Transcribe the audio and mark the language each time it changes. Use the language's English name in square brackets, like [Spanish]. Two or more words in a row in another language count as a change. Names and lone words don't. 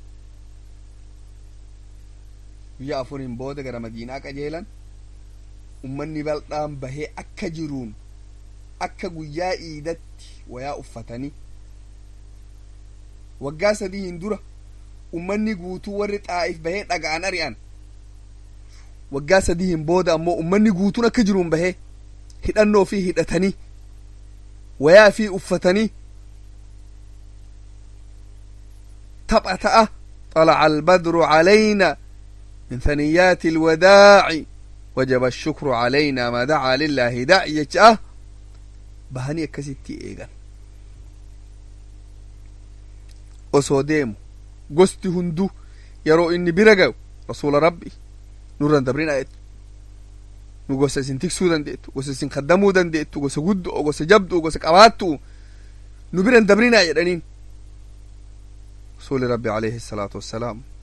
[Oromo] guyyaa 4 booda gara madiinaa qajeelan ummanni bal'aan bahee akka jiruun akka guyyaa iidatti wayaa uffatanii waggaa 3 dura ummanni guutuu warri xaa'if bahee dhaga'an ari'an waggaa 3 booda ammoo ummanni guutuun akka jiruun bahee hidhannoo fi hidhatanii wayaa fi uffatanii tapha ta'a [Arabic] طلع البدر علينا من ثنيات الوداع وجب الشكر علينا ما دعا لله داعي جاء [Oromo] bahanii akkasitti eegan osoo deemu gosti hundu yeroo inni bira gayu rasuula rabbi nurran dabrinaa jettu nu gosa isin tiksuu dandeettu gosa isin kaddamuu dandeettu gosa guddoo gosa jabduu gosa qabaattu nu biran dabrinaa jedhaniin rasuuli rabbi [Arabic] عليه الصلاة والسلام